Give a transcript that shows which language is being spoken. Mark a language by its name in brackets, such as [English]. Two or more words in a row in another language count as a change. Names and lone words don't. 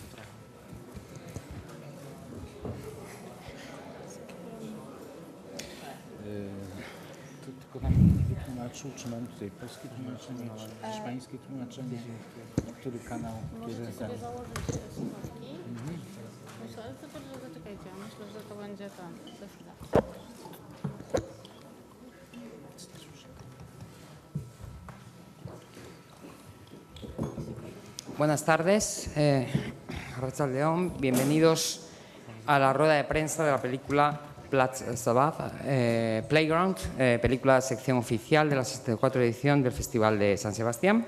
[Polish] Tu tylko nam nie wytłumaczył, czy mam tutaj polskie tłumaczenie, czy hiszpańskie tłumaczenie, który kanał, który Możecie ten. sobie założyć słuchawki. Myślę, że zaczekajcie, myślę, że to będzie tam, za chwilę. [Spanish] Buenas tardes, Arrachal León, bienvenidos a la rueda de prensa de la película Platz Zabad, Playground, película sección oficial de la 64 edición del Festival de San Sebastián.